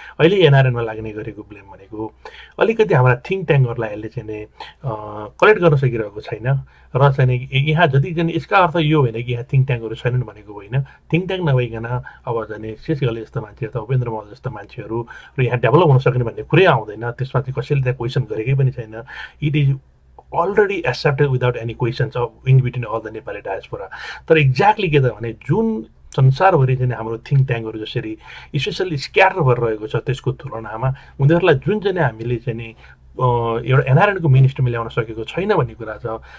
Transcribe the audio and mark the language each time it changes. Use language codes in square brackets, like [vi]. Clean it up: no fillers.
[ne] अहिले एनआरएनमा लाग्ने गरेको ब्लेम भनेको अलिकति हाम्रा थिङ्क ट्याङ्कहरूलाई यसले चाहिँ कलेक्ट गर्न सकिरहेको छैन। र चाहिँ यहाँ जति चाहिँ यसका अर्थ यो होइन कि यहाँ थिङ्क ट्याङ्कहरू छैनन् भनेको होइन। थिङ्क ट्याङ्क नभइकन अब चाहिँ शेष घले जस्तो मान्छे अथवा उपेन्द्र महल जस्तो मान्छेहरू र यहाँ डेभलप हुन सक्ने भन्ने कुरै आउँदैन। त्यसमा चाहिँ कसैले त्यहाँ क्वेसन गरेकै पनि छैन। [en] It is already accepted without any questions of in between all the Nepali diaspora. [ne] तर एक्ज्याक्टली के त भने जुन संसारभरि चाहिँ हाम्रो थिङ्क ट्याङ्कहरू जसरी स्पेसल्ली स्क्याटर भएर रहेको छ त्यसको तुलनामा उनीहरूलाई जुन चाहिँ हामीले चाहिँ नि एउटा एनआरएनको मेन स्ट्रिममा ल्याउन सकेको छैन भन्ने कुरा छ।